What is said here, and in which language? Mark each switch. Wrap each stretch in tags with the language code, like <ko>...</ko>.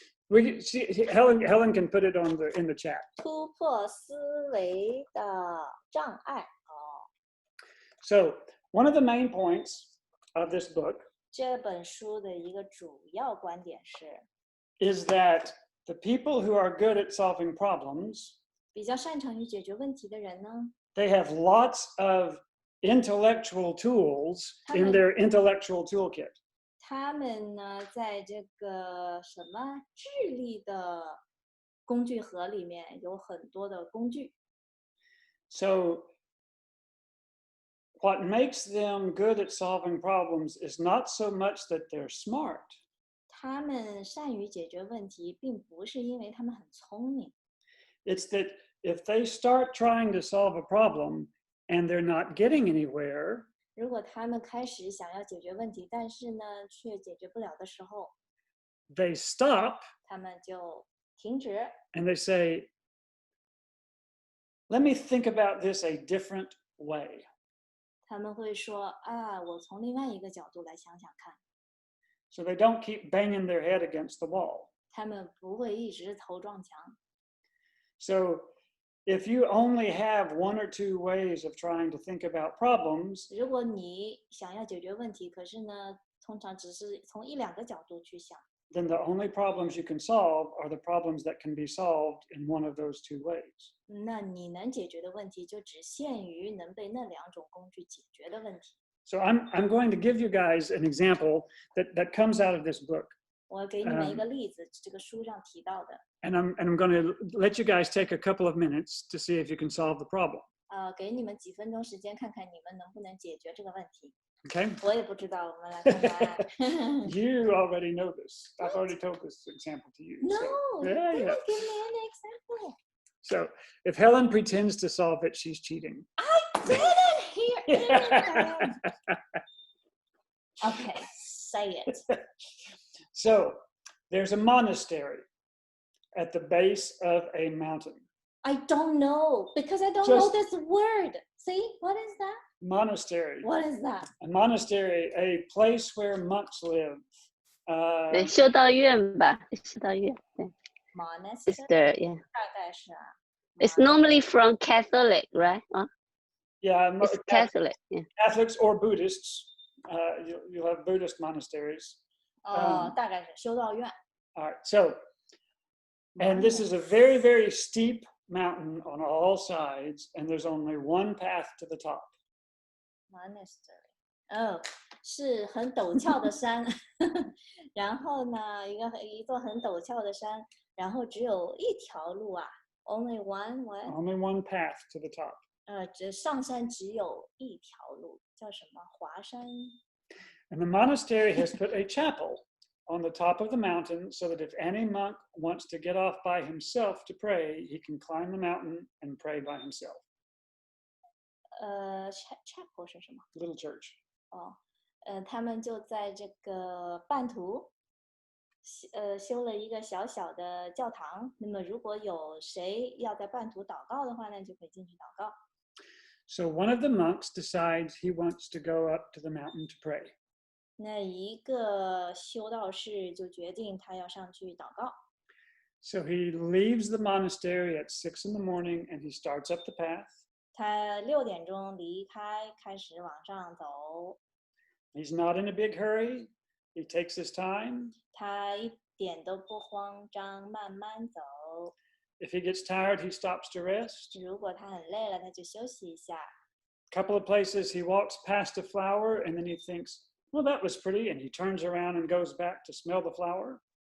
<en>Helen can put it in the chat.</en> <zh>突破思维的障碍。哦，</zh> <en>So one of the main points of this book</en> <zh>这本书的一个主要观点是，</zh> <en>is that the people who are good at solving problems,</en> <zh>比较擅长于解决问题的人呢，</zh> <en>they have lots of intellectual tools in their intellectual toolkit.</en> <zh>他们呢，在这个什么智力的工具盒里面有很多的工具。</zh> <en>So what makes them good at solving problems is not so much that they're smart.</en> <zh>他们善于解决问题，并不是因为他们很聪明，</zh> <en>It's that if they start trying to solve a problem and they're not getting anywhere,</en> <zh>如果他们开始想要解决问题，但是呢却解决不了的时候，</zh> <en>they stop</en> <zh>他们就停止，</zh> <en>and they say, let me think about this a different way.</en> <zh>他们会说啊，我从另外一个角度来想想看。</zh> <en>So they don't keep banging their head against the wall.</en> <zh>他们不会一直头撞墙。</zh> <en>So if you only have one or two ways of trying to think about problems,</en> <zh>如果你想要解决问题，可是呢，通常只是从一两个角度去想，</zh> <en>then the only problems you can solve are the problems that can be solved in one of those two ways.</en> <zh>那你能解决的问题就只限于能被那两种工具解决的问题。</zh> <en>So I'm going to give you guys an example that comes out of this book.</en> <zh>我给你们一个例子，这个书上提到的，</zh> <en>And I'm going to let you guys take a couple of minutes to see if you can solve the problem.</en> <zh>给你们几分钟时间，看看你们能不能解决这个问题。</zh> <en>Okay?</en> <zh>我也不知道，我们来看看。</zh> <en>You already know this. I've already told this example to you. No, So, you yeah, didn't yeah. give me any example. So if Helen pretends to solve it, she's cheating. I didn't hear anything. Okay, say it. So there's a monastery at the base of a mountain. I don't know because I don't know Just- this word. See, what is that? Monastery. What is that? A monastery, a place where monks live.</en> <zh>对，修道院吧，修道院，对</zh> <en>Monastery ，is the yeah.</en> <zh>大概是啊。</zh> <en>It's normally from Catholic, right? Yeah, It's Catholic, yeah. Catholics or Buddhists. You'll have Buddhist monasteries.</en> <zh>大概是修道院。</zh> <en>All right, so, and this is a very, very steep mountain on all sides, and there's only one path to the top.</en> <zh>Monastery， 哦，是很陡峭的山，然后呢，一座很陡峭的山，然后只有一条路啊 ，</zh> <en>only one what？ Only one path to the top.</en> <zh>这上山只有一条路，叫什么？华山。</zh> <en>And the monastery has put a chapel on the top of the mountain so that if any monk wants to get off by himself to pray, he can climb the mountain and pray by himself.</en> <zh>chapel 是什么？</zh> <en>Little church.</en> <zh>他们就在这个半途，修了一个小小的教堂。那么如果有谁要在半途祷告的话呢，就可以进去祷告。</zh> <en>So one of the monks decides he wants to go up to the mountain to pray.</en> <zh>那一个修道士就决定他要上去祷告。</zh> <en>So he leaves the monastery at 6 in the morning and he starts up the path.</en> <zh>他6点钟离开，开始往上走。</zh> <en>He's not in a big hurry. He takes his time.</en> <zh>他一点都不慌张，慢慢走。</zh> <en>If he gets tired, he stops to rest.</en> <zh>如果他很累了，他就休息一下。</zh> <en>A couple of places he walks past a flower and then he thinks, well, that was pretty. And he turns around and goes back to smell the flower.</en>